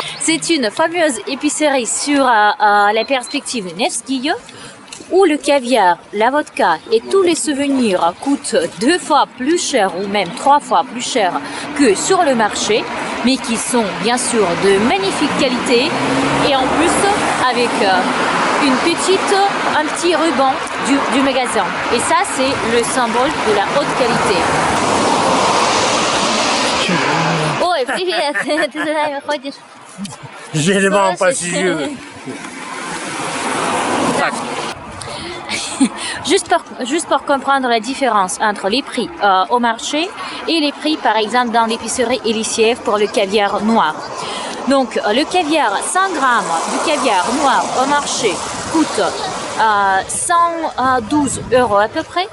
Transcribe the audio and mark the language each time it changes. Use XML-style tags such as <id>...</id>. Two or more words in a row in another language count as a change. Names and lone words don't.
<fr>C'est une fameuse épicerie sur la perspective Nevsky où le caviar, la vodka et tous les souvenirs coûtent 2 fois plus cher ou même 3 fois plus cher que sur le marché, mais qui sont bien sûr de magnifique qualité et en plus avec un petit ruban du magasin. Et ça, c'est le symbole de la haute qualité.</fr> <ru>Ой, привет! Ты за нами ходишь?</ru> <fr>Je demande pas si je veux. Juste pour comprendre la différence entre les prix au marché et les prix, par exemple, dans l'épicerie Elisiev pour le caviar noir. Donc, le caviar, 100 grammes du caviar noir au marché coûte 112 € à peu près.</fr>